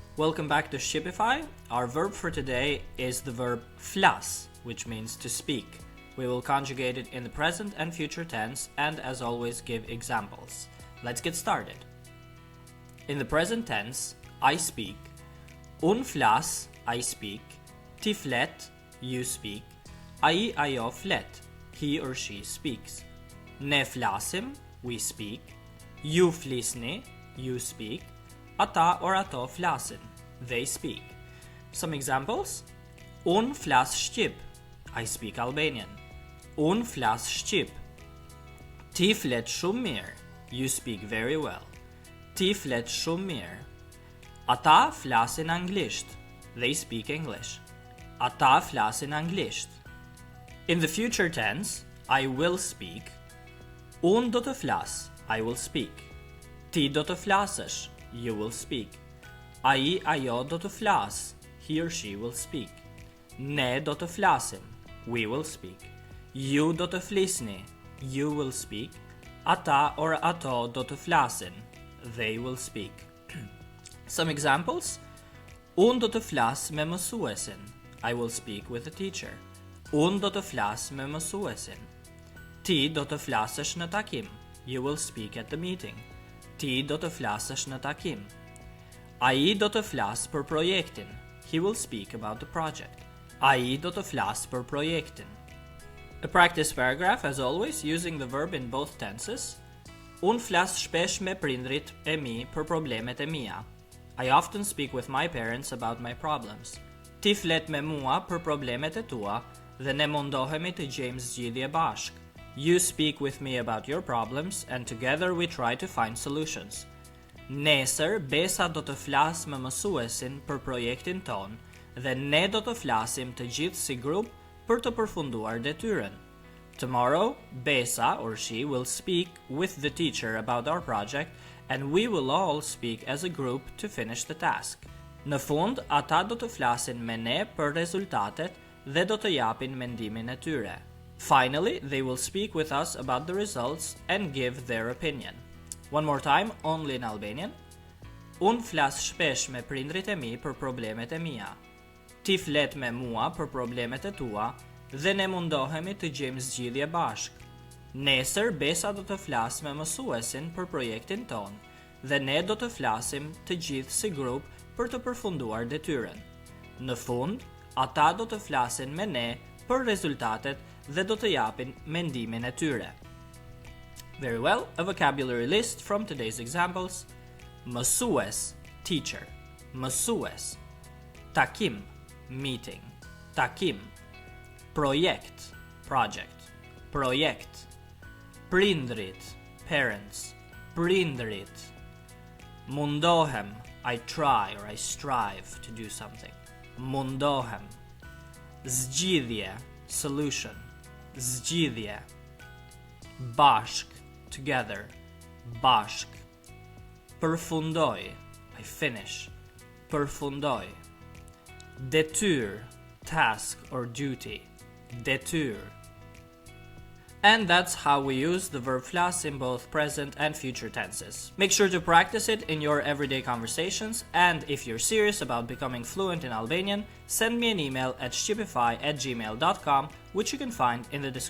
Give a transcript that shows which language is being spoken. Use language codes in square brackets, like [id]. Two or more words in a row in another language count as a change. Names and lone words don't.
[en] Welcome back to Shqipify. Our verb for today is the verb flas, which means to speak. We will conjugate it in the present and future tense and, as always, give examples. Let's get started. In the present tense, I speak. [sq] Un flas, [en] I speak. [sq] Ti flet, [en] you speak. [sq] Ai, ajo flet, [en] he or she speaks. [sq] Ne flasim, [en] we speak. [sq] Ju flisni, [en] you speak. [sq] Ata or ato flasin, [en] they speak. Some examples. [sq] Un flas Shqip, [en] I speak Albanian. [sq] Un flas Shqip. Ti flet shumë mirë, [en] you speak very well. [sq] Ti flet shumë mirë. Ata flasin anglisht, [en] they speak English. [sq] Ata flasin anglisht. [en] In the future tense, I will speak. [sq] Un do të flas, [en] I will speak. [sq] Ti do të flasësh, [en] you will speak. [sq] Ai, ajo do të flas, [en] he or she will speak. [sq] Ne do të flasim, [en] we will speak. [sq] Ju do të flisni, [en] you will speak. [sq] Ata or ato do të flasin, [en] they will speak. Some examples. [sq] Un do të flas me mësuesin, [en] I will speak with the teacher. [sq] Un do të flas me mësuesin. Ti do të flasësh në takim, [en] you will speak at the meeting. [sq] Ti do të flasësh në takim. Ai do të flas për projektin, [en] he will speak about the project. [sq] Ai do të flas për projektin. [en] A practice paragraph, as always, using the verb in both tenses. [sq] Un flas shpesh me prindrit e mi për problemet e mia. [en] I often speak with my parents about my problems. [sq] Ti flet me mua për problemet e tua dhe ne mundohemi të gjejmë zgjidhje bashk. [en] You speak with me about your problems and together we try to find solutions. [sq] Nesër, Besa do të flas me mësuesin për projektin ton dhe ne do të flasim të gjithë si grup për të përfunduar detyrën. [en] Tomorrow, Besa or she will speak with the teacher about our project and we will all speak as a group to finish the task. [sq] Në fund, ata do të flasin me ne për rezultatet dhe do të japin mendimin e tyre. [en] Finally, they will speak with us about the results and give their opinion. One more time, only in Albanian. [sq] Un flas shpesh me prindrit e mi për problemet e mia. Ti flet me mua për problemet e tua dhe ne mundohemi të gjejmë zgjidhje bashk. Nesër, Besa do të flas me mësuesin për projektin ton dhe ne do të flasim të gjithë si grup për të përfunduar detyrën. Në fund, ata do të flasin me ne për rezultatet dhe do të japin mendimin e tyre. [en] Very well, a vocabulary list from today's examples. [sq] Mësues, teacher. Mësues. Takim, meeting. Takim. Projekt, project. Projekt. Prindrit, parents. Prindrit. Mundohem, [en] I try or I strive to do something. [sq] Mundohem. Zgjidhje, solution. Zgjidhje. Bashk, together. Bashk. Përfundoj, I finish. Përfundoj. Detyr, [en] task or duty. [sq] Detyr. [en] And that's how we use the verb flas in both present and future tenses. Make sure to practice it in your everyday conversations, and if you're serious about becoming fluent in Albanian, send me an email at shqipify@gmail.com, which you can find in the description below.